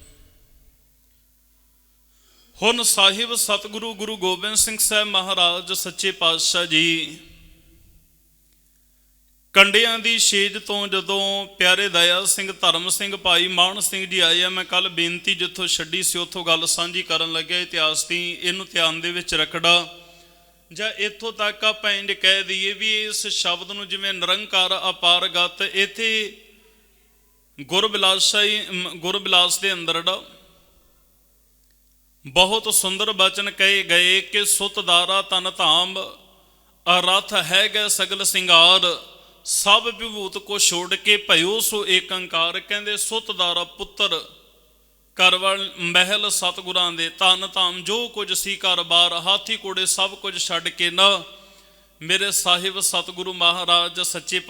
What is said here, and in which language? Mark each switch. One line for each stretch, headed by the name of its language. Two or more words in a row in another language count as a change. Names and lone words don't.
Punjabi: ਹੁਣ ਸਾਹਿਬ ਸਤਿਗੁਰੂ ਗੁਰੂ ਗੋਬਿੰਦ ਸਿੰਘ ਸਾਹਿਬ ਮਹਾਰਾਜ ਸੱਚੇ ਪਾਤਸ਼ਾਹ ਜੀ ਕੰਡਿਆਂ ਦੀ ਛੇਜ ਤੋਂ ਜਦੋਂ ਪਿਆਰੇ ਦਇਆ ਸਿੰਘ, ਧਰਮ ਸਿੰਘ, ਭਾਈ ਮਾਨ ਸਿੰਘ ਜੀ ਆਏ ਆ, ਮੈਂ ਕੱਲ ਬੇਨਤੀ ਜਿੱਥੋਂ ਛੱਡੀ ਸੀ ਉੱਥੋਂ ਗੱਲ ਸਾਂਝੀ ਕਰਨ ਲੱਗਿਆ ਇਤਿਹਾਸ ਦੀ, ਇਹਨੂੰ ਧਿਆਨ ਦੇ ਵਿੱਚ ਰੱਖਣਾ। ਜਾਂ ਇੱਥੋਂ ਤੱਕ ਆਪਾਂ ਇੰਜ ਕਹਿ ਦਈਏ ਵੀ ਇਸ ਸ਼ਬਦ ਨੂੰ ਜਿਵੇਂ ਨਿਰੰਕਾਰ ਅਪਾਰਗਤ, ਇੱਥੇ ਗੁਰਬਿਲਾਸ ਦੇ ਅੰਦਰ ਬਹੁਤ ਸੁੰਦਰ ਬਚਨ ਕਹੇ ਗਏ ਕਿ ਸੁਤ ਦਾਰਾ ਤਨ ਧਾਮ ਅਰਥ ਹੈ ਗਏ ਸਗਲ ਸਿੰਗਾਰ ਸਬ ਵਿਭੂਤ ਕੋ ਛੋੜ ਕੇ ਭਯੋ ਸੋ ਏਕ ਅੰਕਾਰ। ਕਹਿੰਦੇ ਸੁਤ ਦਾਰਾ ਪੁੱਤਰ ਕਰਵਲ ਮਹਿਲ ਸਤਗੁਰਾਂ ਦੇ ਤਨ ਧਾਮ ਜੋ ਕੁਝ ਸੀ ਘਰ ਬਾਰ ਹਾਥੀ ਘੋੜੇ ਸਭ ਕੁਝ ਛੱਡ ਕੇ ਨਾ ਮੇਰੇ ਸਾਹਿਬ ਸਤਗੁਰੂ ਮਹਾਰਾਜ ਸੱਚੇ ਪਾ।